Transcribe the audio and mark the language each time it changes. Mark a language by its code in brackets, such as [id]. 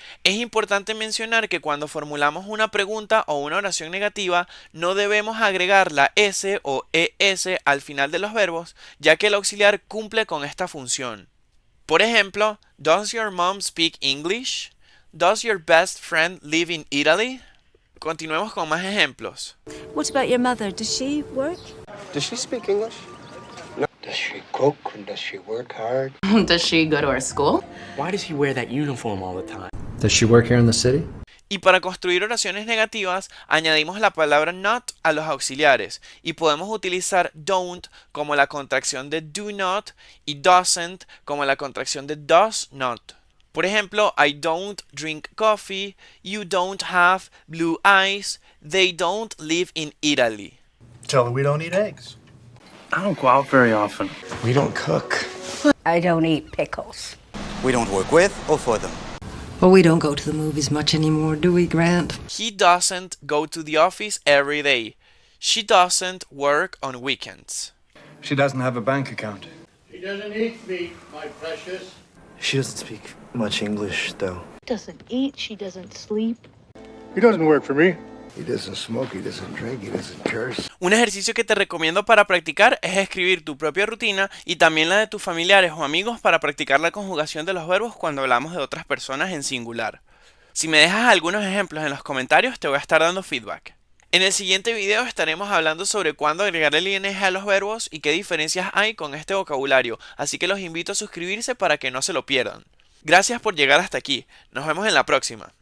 [es] Es importante mencionar que cuando formulamos una pregunta o una oración negativa no debemos agregar la s o es al final de los verbos, ya que el auxiliar cumple con esta función. Por ejemplo, [en] does your mom speak English? Does your best friend live in Italy? [es] Continuemos con más ejemplos. [en] What about your mother? Does she work? Does she speak English? No. Does she cook and does she work hard? Does she go to our school? Why does he wear that uniform all the time? Does she work here in the city? [es] Y para construir oraciones negativas, añadimos la palabra not a los auxiliares y podemos utilizar don't como la contracción de do not y doesn't como la contracción de does not. Por ejemplo, [en] I don't drink coffee, you don't have blue eyes, they don't live in Italy. Tell her we don't eat eggs. I don't go out very often. We don't cook. I don't eat pickles. We don't work with or for them. Well, we don't go to the movies much anymore, do we, Grant? He doesn't go to the office every day. She doesn't work on weekends. She doesn't have a bank account. She doesn't eat meat, my precious. She doesn't speak much English, though. Doesn't eat, she doesn't sleep. He doesn't work for me. He doesn't smoke, he doesn't drink, he doesn't curse. [es] Un ejercicio que te recomiendo para practicar es escribir tu propia rutina y también la de tus familiares o amigos para practicar la conjugación de los verbos cuando hablamos de otras personas en singular. Si me dejas algunos ejemplos en los comentarios te voy a estar dando feedback. En el siguiente video estaremos hablando sobre cuándo agregar el ing a los verbos y qué diferencias hay con este vocabulario, así que los invito a suscribirse para que no se lo pierdan. Gracias por llegar hasta aquí, nos vemos en la próxima.